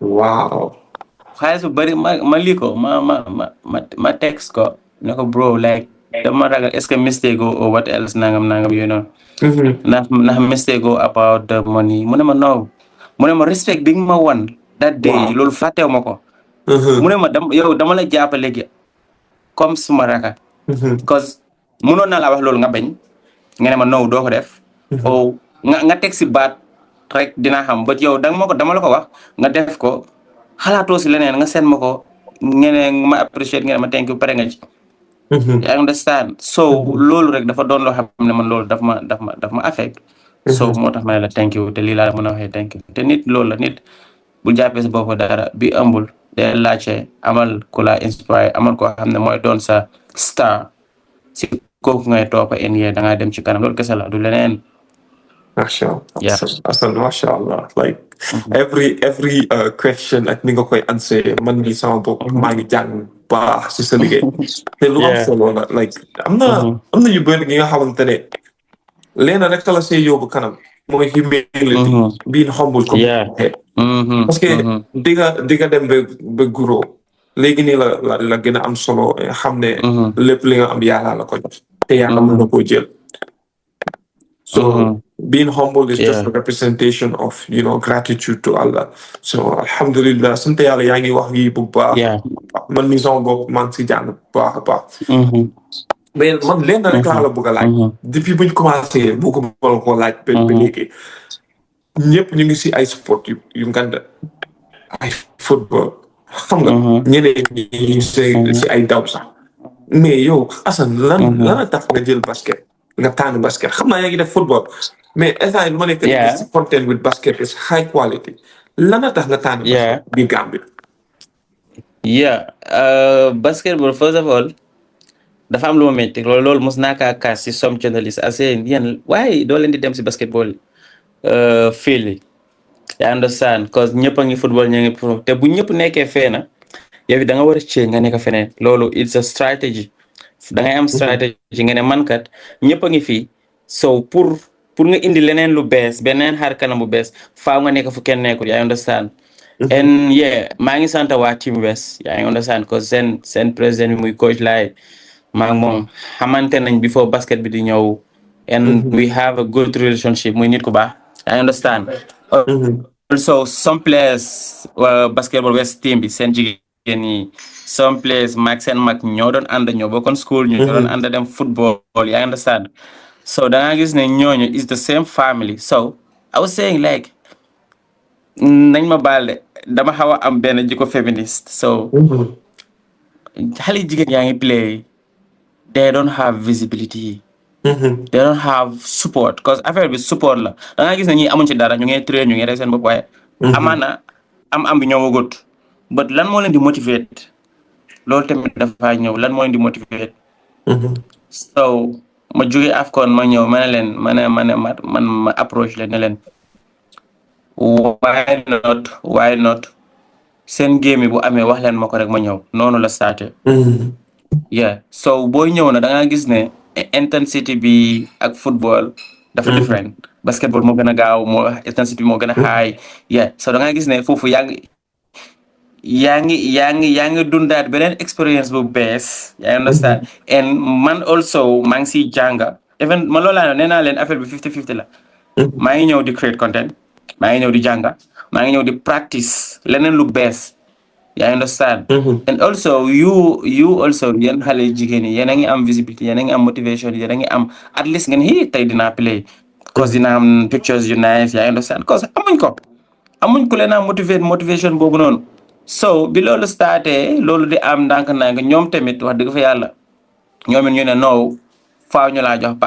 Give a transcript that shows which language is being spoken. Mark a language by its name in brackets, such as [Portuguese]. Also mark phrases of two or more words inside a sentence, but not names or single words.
[Wolof] xaalis bu bari ma lii ko ma text ko ne ko bro like dama ragal [French] est-ce que [Wolof] mistake [English] or what else [Wolof] nangam [English] you know [Wolof] ndax mistake [English] about the money [Wolof] mu ne ma no mu ne ma respect bi nga ma wan [English] that day [Wolof] loolu fàttew ma ko mu ne ma dama la jàpp léegi comme suma raka cause mënoon naa laa wax loolu nga bañ nga ne ma no doo ko def o nga teg si baat rek dinaa xam but yow dama la ko wax nga def ko xalaatoo si leneen nga seen ma ko ngeen ma appreciate ngeen ma [English] thank you [Wolof] pare nga ci [English] I understand so [Wolof] loolu rek dafa doon loo xam ne man loolu daf ma affect so moo tax ma ne la [English] thank you [Wolof] te lii laa mën a waxee [English] thank you [Wolof] te nit loolu la nit bu jàppee sa bopp dara bi ëmbul de laajte amal ku la inspire amal koo xam ne mooy doon sa star si kooku ngay toppa da ngaa dem ci kanam loolu kese la du leneen mashallah like [English] every question [Wolof] ak ni nga koy answer man mi sama bopp maa ngi jàng baax si sa liggéey te lu am solo la like am na yu bëri gi nga xamante ne leena rek la see yóbbu kanam mooy humility [English] being humble [Wolof] comme parce que di nga dem ba guro léegi nii la gën a am solo xam ne lépp li nga am yàlla la ko jox te yàlla mën na koo jël [English] so being humble is just a representation of gratitude to Allah [Wolof] so alhamdulillah sant yàlla yaa ngi wax yi bu baax man mi sama bopp maa ngi si jàng bu baax a baax mais man leen rek laa la bëgg a laaj depuis buñ commencé bu ko mën koo laaj ba léegi ñëpp ñu ngi si ay sport yu ngand ay football xam nga ñeneen ñi si ay daw sax mais yow Hassan lan a tax nga jël basket nga tànn basket xam naa yaa ngi def football mais instant lu ma nekk si [English] content with basket is high quality [Wolof] lan a tax nga tànn basket bi Gambia basketball first of all dafa am lu ma métti loolu mos naa kaa kaas si [English] some journalist [Wolof] yéen waaye doo leen di dem si basketball field yi [English] I understand [Wolof] cause ñëpp a ngi football ñu ngi te bu ñëpp nekkee fee na yow da nga war a change nga nekk feneen loolu [English] it's a strategy [Wolof] da ngay am strategy nga ne man kat ñëpp a ngi fii so pour nga indi leneen lu bees beneen xar kanam bu bees faaw nga nekk fu kenn nekkul [English] I understand [Wolof] and maa ngi sant waa Team West [English] I understand [Wolof] cause seen président bi muy coach laay maa ngi moom xamante nañ [English] before basket [Wolof] bi di ñëw [English] and we have a good relationship [Wolof] muy nit ku baax [English] I understand [Wolof] also [English] some players basketball [Wolof] West team bi seen jigéen jigéen yi some place mag seen mag ñoo doon ànd ñoo bokkoon school ñu doon ànd dem football yaa understand so da nga gis ne ñooñu [English] is the same family so I was saying like [Wolof] nañ ma baal de dama xaw a am benn jikko féministe so xale jigéen yaa ngi play [English] they don't have visibility they don't have support [Wolof] because affaire bi support la da nga gis ne ñi amuñ ci dara ñu ngi train ñu ngi rey seen bopp waaye amaana am bi ñëwagut but lan moo leen di motivate loolu tamit dafa ñëw lan moo leen di motivate so ma jóge AFCON ma ñëw ma ne leen ma approche leen ne leen [English] why not [Wolof] seen game bu amee wax leen ma ko rek ma ñëw noonu la starté yeah so booy ñëw na da nga gis ne intensity bi ak football dafa different basketball moo gën a gaaw moo intensity moo gën a high yeah so da nga gis ne foofu yaa ngi dundaat beneen experience bu bees yaa understand and man also maa ngi siy jànga even man loolu laa nee naa leen affaire bi 50-50 la maa ngi ñëw di create content maa ngi ñëw di jànga maa ngi ñëw di practice leneen lu bees yaa understand and also you also yéen xale jigéen yi yéen a ngi am visibility yéen a ngi am motivation yéen a ngi am [English] at least [Wolof] ngeen tey dinaa play cause dina am pictures yu nice yaa understand cause amuñ ku leen a motivation boobu noonu so bi loolu starté loolu di am ndànk-ndànk ñoom tamit wax dëgg fa yàlla ñoom it ñu ne no faaw ñu laa jox